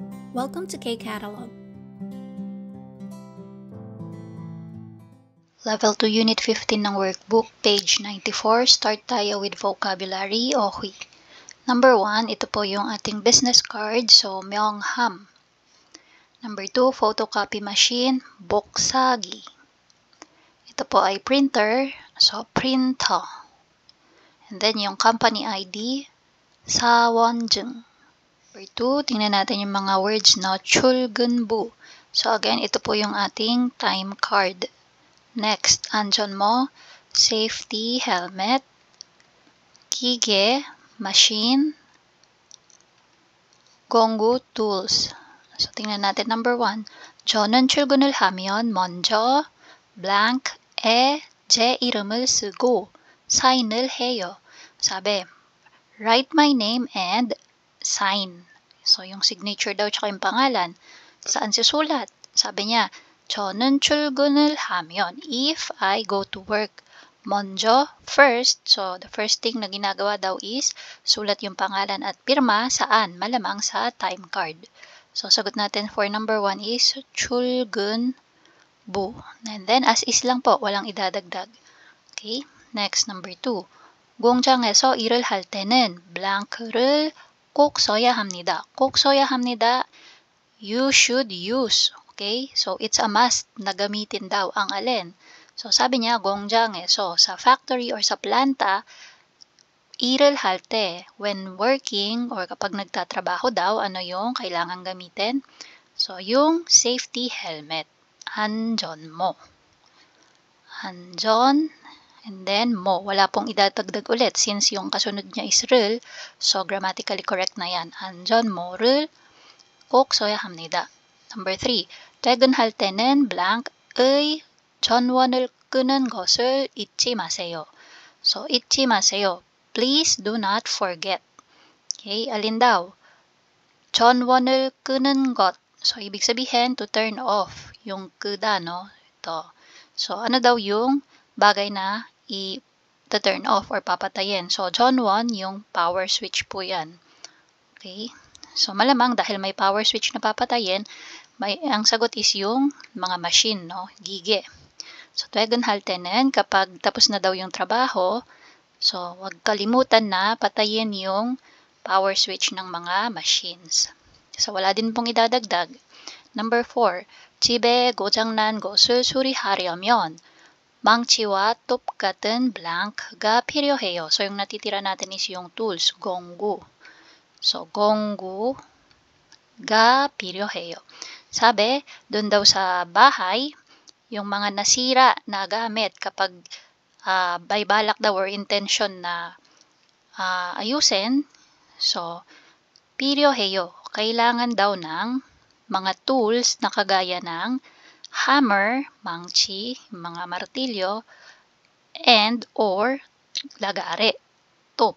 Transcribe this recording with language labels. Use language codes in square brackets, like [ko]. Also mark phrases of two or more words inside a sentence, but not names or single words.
[en] Welcome to K-Catalog. Level 2 Unit 15 ng workbook, page 94. Start tayo with vocabulary. Okay. Number 1, [tl] ito po yung ating [en] business card. [tl] So, Myeongham. [en] Number 2, photocopy machine, Boksagi. [tl] Ito po ay printer. So, printer. [en] And then, yung company ID, Sawonjung. [tl] Number 2, tingnan natin yung mga words na Chulgunbu. So, again, ito po yung ating [en] time card. Next, [tl] andyan mo, [en] safety helmet, [ko] 기계, machine, 공구 tools. [tl] So, tingnan natin number 1. [ko] 저는 출근을 하면 먼저 blank에 제 이름을 쓰고 사인을 해요. [en] 사bi, write my name and sign. So, [tl] yung signature daw tsaka yung pangalan. Saan susulat? Sabi niya, [ko] 저는 출근을 하면, [en] if I go to work. [tl] 먼저, first. [en] So, the first thing [tl] na ginagawa daw is, sulat yung pangalan at pirma, saan? Malamang sa time card. So, sagot natin for number 1 is, 출근부. And then, [en] as is [tl] lang po, walang idadagdag. [en] Okay? Next, number 2. [ko] 공장에서 일을 할 때는 blank를 꼭 써야 합니다. 꼭 써야 합니다. [en] You should use. Okay? So, it's a must [tl] na gamitin daw ang alin. So, sabi niya, 공장에서, sa factory or sa planta, [ko] 일을 할 때, [en] when working [tl] or kapag nagtatrabaho daw, ano yung kailangan gamitin? So, yung [en] safety helmet. [ko] 안전모. 안전, [en] and then mo. [tl] Wala pong idadagdag ulit since yung kasunod niya is 를. So, grammatically correct na yan. [ko] 안전모를 꼭 써야 합니다. Number 3. 퇴근할 때는 blank의 전원을 끄는 것을 잊지 마세요. So, 잊지 마세요. [en] Please do not forget. [tl] Okay, alin daw? [ko] 전원을 끄는 것. [tl] So, ibig sabihin, [en] to turn off. [tl] Yung 끄다, no? Ito. So, ano daw yung bagay na i-turn off or papatayin? So, 전원, yung [en] power switch [tl] po yan. [en] Okay? [tl] So, malamang dahil may [en] power switch [tl] na papatayin, ang sagot is yung mga machine, no? [ko] 기계. [tl] So, [ko] 퇴근할 때는 [tl] kapag tapos na daw yung trabaho, so, wag kalimutan na patayin yung [en] power switch [tl] ng mga machines. So, wala din pong idadagdag. [en] Number 4. [ko] 집에 고장난 것을 수리하려면 망치와 톱 같은 blank가 필요해요. [tl] So, yung natitira natin is yung tools, [ko] 공구. So, 공구가 필요해요. [tl] Sabi, doon daw sa bahay, yung mga nasira na gamit kapag by balak daw or intention na ayusin, so, 필요해요. Kailangan daw ng mga tools na kagaya ng hammer, 망치, mga martilyo, and or lagare, top.